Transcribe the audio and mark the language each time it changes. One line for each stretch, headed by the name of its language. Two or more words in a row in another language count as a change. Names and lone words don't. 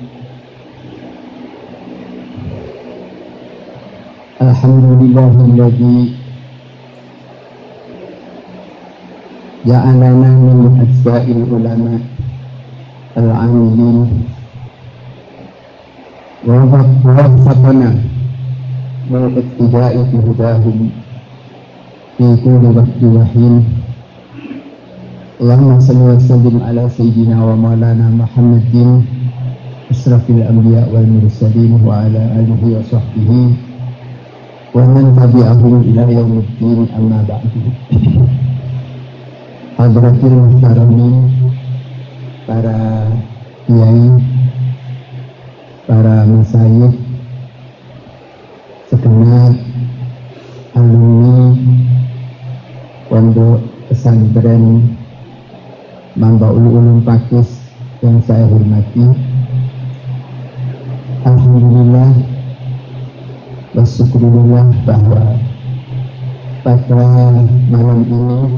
Arabic: الحمد لله الذي جعلنا من أتباع العلماء العاملين ووفقنا بالاقتداء بهداهم في كل وقت وحين. اللهم صل وسلم على سيدنا ومولانا محمد أشرف الأنبياء والمرسلين وعلى آله وصحبه ومن تبعهم إلى يوم الدين. أما بعد. حضرات المحترمين,
Indonesian: para kiai, para masyayikh, segenap alumni Pondok Pesantren Mambaul Ulum Pakis yang saya hormati,
Arabic: الحمد لله والشكر لله
Indonesian: bahwa pada malam ini